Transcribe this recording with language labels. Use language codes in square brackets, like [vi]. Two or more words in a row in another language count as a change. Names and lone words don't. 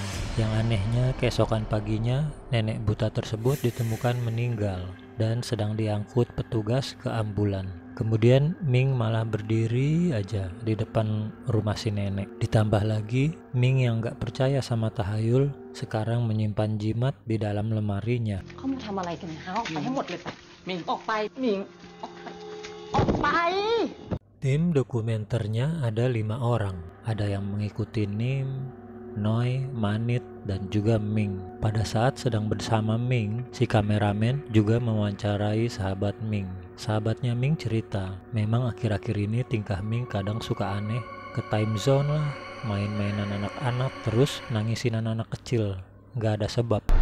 [id] Yang anehnya, keesokan paginya, nenek buta tersebut ditemukan meninggal dan sedang diangkut petugas ke ambulan. Kemudian Ming malah berdiri aja di depan rumah si nenek. Ditambah lagi, Ming yang gak percaya sama tahayul sekarang menyimpan jimat di dalam lemarinya. [th] Kamu ทำอะไรกันฮะออกไปให้หมดเลยไปมิงออกไปมิงออกไป [id] Tim dokumenternya ada 5 orang. Ada yang mengikuti Nim, Noi, Manit, dan juga Ming. Pada saat sedang bersama Ming, si kameramen juga mewawancarai sahabat Ming. Sahabatnya Ming cerita, memang akhir-akhir ini tingkah Ming kadang suka aneh, ke time zone lah, main-mainan anak-anak, terus nangisin anak-anak kecil, nggak ada sebab.